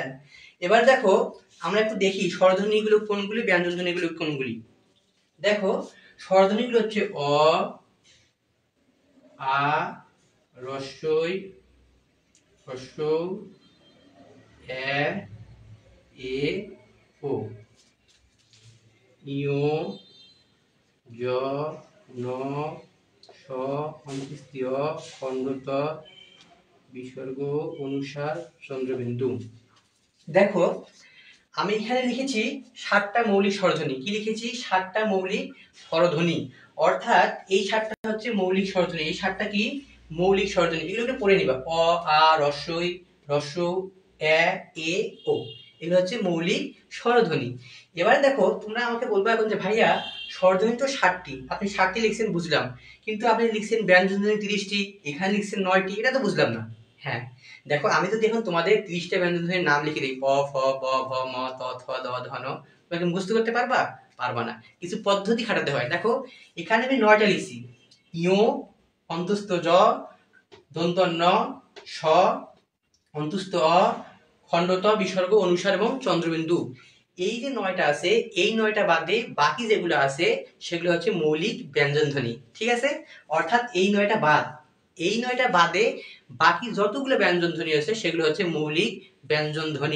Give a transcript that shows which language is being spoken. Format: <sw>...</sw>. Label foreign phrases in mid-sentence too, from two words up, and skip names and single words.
<bn>এবার দেখো আমরা একটু দেখি স্বরধ্বনিগুলো কোনগুলি, ব্যঞ্জন ধ্বনিগুলো কোনগুলি। দেখো স্বরধ্বনিগুলো হচ্ছে অ, আ, রস্বই, হ্রস্ব, এ, এ, ও, ইয়, জ, ন, স, অন্ত্যেষ্টিয়, খণ্ডত, বিসর্গ, অনুসার, চন্দ্রবিন্দু। দেখো আমি এখানে লিখেছি 7টা মৌলিক স্বরধ্বনি। কি লিখেছি? 7টা মৌলিক স্বরধ্বনি। অর্থাৎ এই 7টা হচ্ছে মৌলিক স্বরধ্বনি। এই 7টা কি? মৌলিক স্বরধ্বনি। এগুলোকে পড়ে নিবা। অ, আ, রস্বই, হ্রস্ব, এ, এ, ও। এগুলো হচ্ছে মৌলিক স্বরধ্বনি। এবার দেখো তোমরা আমাকে বলবে এখন যে ভাইয়া স্বরধ্বনি তো 7টি, আপনি 7টি লিখছেন বুঝলাম, কিন্তু আপনি লিখছেন ব্যঞ্জন ধ্বনি 30টি, এখানে লিখছেন 9টি, এটা তো বুঝলাম না। হ্যাঁ, দেখো আমি যদি এখন তোমাদের 30টা ব্যঞ্জন ধ্বনির নাম লিখে দিই, প, ফ, ব, ভ, ম, ত, থ, দ, ধ, ন, তোমরা কি মুখস্থ করতে পারবা? পারবা না, কিছু পদ্ধতি খাটাতে হয়। দেখো এখানে আমি 9টা লিখছি। ইয়, অন্তস্থ জ, দন্ত ন, স, অন্তস্থ অ, খণ্ডত, বিসর্গ, অনুসার এবং চন্দ্রবিন্দু। এই যে 9টা আছে, এই 9টা বাদে বাকি যেগুলো আছে সেগুলো হচ্ছে মৌলিক ব্যঞ্জনধ্বনি। ঠিক আছে, অর্থাৎ এই 9টা বাদ, এই 9টা বাদে বাকি যতগুলো ব্যঞ্জনধ্বনি আছে সেগুলো হচ্ছে মৌলিক ব্যঞ্জনধ্বনি।</bn>